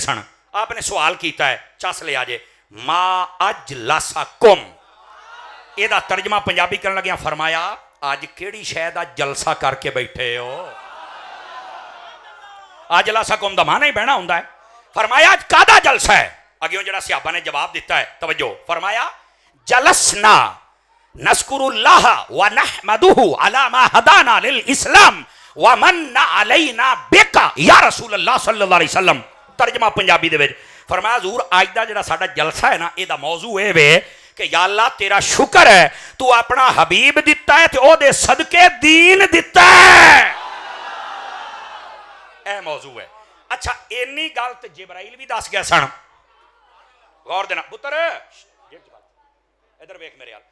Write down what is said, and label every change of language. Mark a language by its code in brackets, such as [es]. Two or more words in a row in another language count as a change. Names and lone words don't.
[pa] ਆਪਨੇ ਸਵਾਲ ਕੀਤਾ ਹੈ, ਚਸ ਲਿਆ ਜੇ, [ar] ما أجلسكم, [pa] ਇਹਦਾ ਤਰਜਮਾ ਪੰਜਾਬੀ ਕਰਨ ਲੱਗਿਆ ਫ਼ਰਮਾਇਆ ਅੱਜ ਕਿਹੜੀ ਸ਼ੈ ਦਾ ਜਲਸਾ ਕਰਕੇ ਬੈਠੇ ਹੋ। ਅਜਲਸਾਕੁਮ ਦਾ ਮਾਨਾ ਹੀ ਬਹਿਣਾ ਹੁੰਦਾ ਹੈ। ਫ਼ਰਮਾਇਆ ਅੱਜ ਕਾਹਦਾ ਜਲਸਾ ਹੈ। ਅੱਗੇ ਜਿਹੜਾ ਸਹਾਬਾ ਨੇ ਜਵਾਬ ਦਿੱਤਾ ਹੈ, ਤਵੱਜੋ, ਫ਼ਰਮਾਇਆ [ar] جلسنا نذكر الله ونحمده على ما هدانا للإسلام ومن علينا بك يا رسول الله صلى الله عليه وسلم. [pa] ਤਰਜਮਾ ਪੰਜਾਬੀ ਦੇ ਵਿੱਚ ਫ਼ਰਮਾਇਆ ਹਜ਼ੂਰ ਅੱਜ ਦਾ ਜਿਹੜਾ ਸਾਡਾ ਜਲਸਾ ਹੈ ਨਾ, ਇਹਦਾ ਮੌਜ਼ੂ ਏ ਵੇ ਕਿ ਯਾ ਅੱਲਾਹ ਤੇਰਾ ਸ਼ੁਕਰ ਹੈ ਤੂੰ ਅਪਣਾ ਹਬੀਬ ਦਿੱਤਾ ਹੈ ਤੇ ਓਦੇ ਸਦਕੇ ਦੀਨ ਦਿੱਤਾ ਹੈ। ਏ ਮੌਜ਼ੂ ਹੈ। ਅੱਛਾ ਇੰਨੀ ਗੱਲ ਤੇ ਜਿਬਰਾਈਲ ਭੀ ਦੱਸ ਗਿਆ ਸਨ। ਗ਼ੌਰ ਦੇਣਾ ਪੁੱਤਰ, ਇੱਧਰ ਵੇਖ ਮੇਰੇ ਹਾਲ।